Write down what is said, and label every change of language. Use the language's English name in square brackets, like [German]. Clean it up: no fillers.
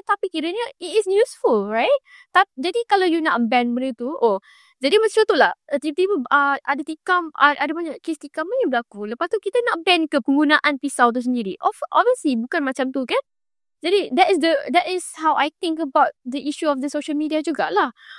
[Malay] Tapi kiranya [English] it is useful, right? [Malay] Jadi kalau [English] you [Malay] nak ban benda tu, jadi macam tu lah. Tiba-tiba ada tikam, ada banyak kes tikam yang berlaku. Lepas tu kita nak ban ke penggunaan pisau tu sendiri. [English] Obviously [Malay] bukan macam tu kan? Jadi [English] that is how I think about the issue of the social media [Malay] jugalah.